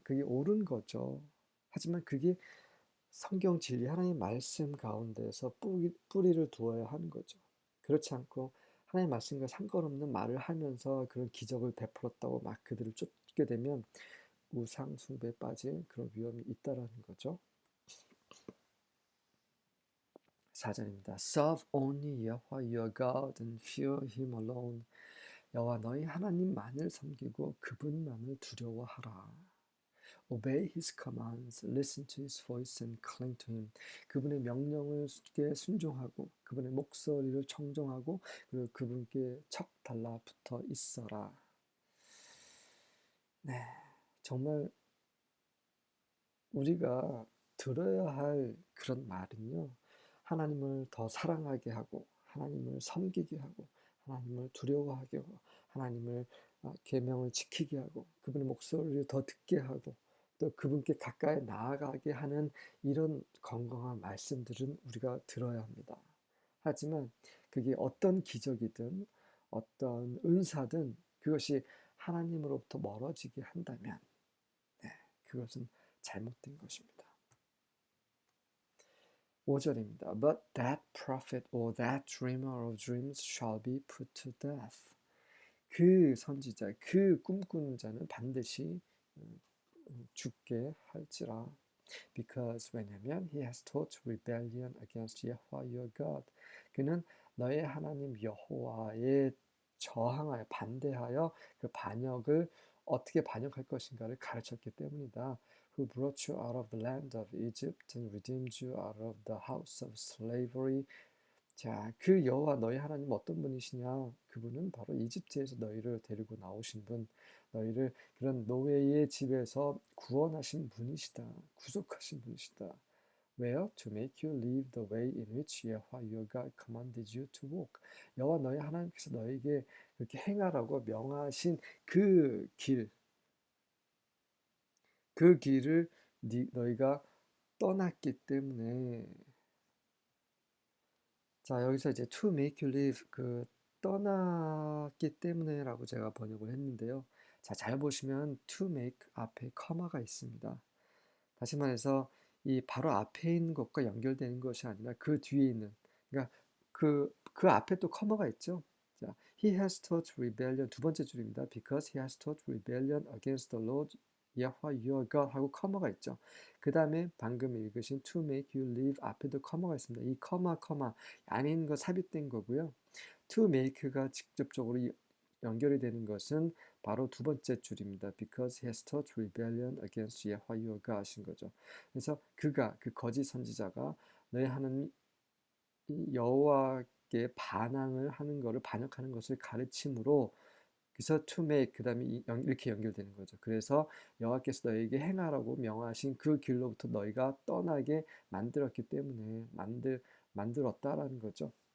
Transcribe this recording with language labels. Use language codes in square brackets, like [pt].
[ko] 그게 옳은 거죠. 하지만 그게 성경 진리 하나님의 말씀 가운데서 뿌리를 두어야 하는 거죠. 그렇지 않고 하나님의 말씀과 상관없는 말을 하면서 그런 기적을 베풀었다고 막 그들을 쫓게 되면 우상 숭배에 빠질 그런 위험이 있다라는 거죠. 4절입니다. [en] Serve only Yahweh your God and fear him alone. [ko] 여호와 너희 하나님만을 섬기고 그분만을 두려워하라. [en] Obey his commands, listen to his voice and cling to him. [ko] 그분의 명령을 순종하고 그분의 목소리를 청정하고 그리고 그분께 척 달라붙어 있어라. 네, 정말 우리가 들어야 할 그런 말은요. 하나님을 더 사랑하게 하고 하나님을 섬기게 하고 하나님을 두려워하게 하고 하나님을 계명을 지키게 하고 그분의 목소리를 더 듣게 하고 또 그분께 가까이 나아가게 하는 이런 건강한 말씀들은 우리가 들어야 합니다. 하지만 그게 어떤 기적이든 어떤 은사든 그것이 하나님으로부터 멀어지게 한다면 네, 그것은 잘못된 것입니다. 5절입니다. [en] But that prophet or that dreamer of dreams shall be put to death. [ko] 그 선지자, 그 꿈꾸는 자는 반드시 죽게 할지라. [en] Because [ko] 왜냐면 [en] he has taught rebellion against Yahweh your God. [ko] 그는 너의 하나님 여호와에 저항하여 반대하여 그 반역을 어떻게 반역할 것인가를 가르쳤기 때문이다. [en] Who brought you out of the land of Egypt and redeemed you out of the house of slavery. [ko] 자, 그 여호와 너희 하나님 어떤 분이시냐? 그분은 바로 이집트에서 너희를 데리고 나오신 분, 너희를 그런 노예의 집에서 구원하신 분이시다. 구속하신 분이시다. [en] Where? To make you live the way in which 여호와 your God commanded you to walk. [ko] 여호와 너희 하나님께서 너에게 그렇게 행하라고 명하신 그 길, 그 길을 너희가 떠났기 때문에. 자, 여기서 이제 [en] to make you live, [ko] 그 떠났기 때문에라고 제가 번역을 했는데요. 자, 잘 보시면 to make 앞에 커마가 있습니다. 다시 말해서 이 바로 앞에 있는 것과 연결되는 것이 아니라 그 뒤에 있는, 그러니까 그 앞에 또 커마가 있죠. 자, [en] he has taught rebellion, [ko] 두 번째 줄입니다. [en] Because he has taught rebellion against the Lord Yahweh your God [ko] 하고 커마가 있죠. 그 다음에 방금 읽으신 [en] to make you live [ko] 앞에도 커마가 있습니다. 이 커마 안에 있는 거 삽입된 거고요. to make가 직접적으로 연결이 되는 것은 바로 두 번째 줄입니다. [en] Because he has taught rebellion against Yahweh your God [ko] 하신 거죠. 그래서 그가, 그 거짓 선지자가 너희 하나님 여호와께 반항을 하는 것을, 반역하는 것을 가르침으로, 그래서 to make 그 다음에 이렇게 연결되는 거죠. 그래서 여호와께서 너에게 행하라고 명하신 그 길로부터 너희가 떠나게 만들었기 때문에 만들었다라는 거죠.